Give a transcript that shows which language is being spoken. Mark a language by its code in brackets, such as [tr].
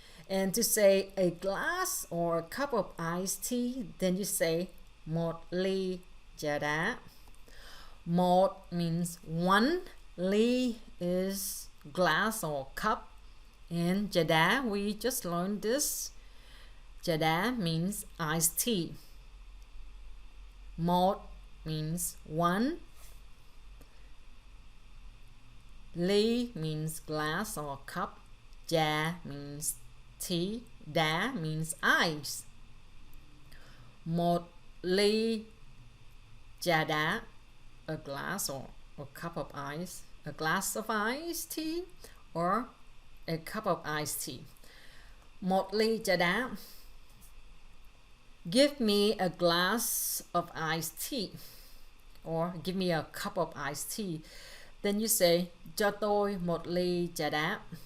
[en] And to say a glass or a cup of iced tea, then you say [vi] một ly trà đá. [en] Một means one, ly is glass or cup, and trà đá, we just learned this. Trà đá means iced tea. Một means one. Ly means glass or cup. Trà means tea. Đá means ice. [vi] Một ly trà đá, [en] a glass or a cup of ice, a glass of iced tea or a cup of iced tea. [vi] Một ly trà đá. [en] Give me a glass of iced tea, or give me a cup of iced tea. Then you say [vi] cho tôi một ly trà đá.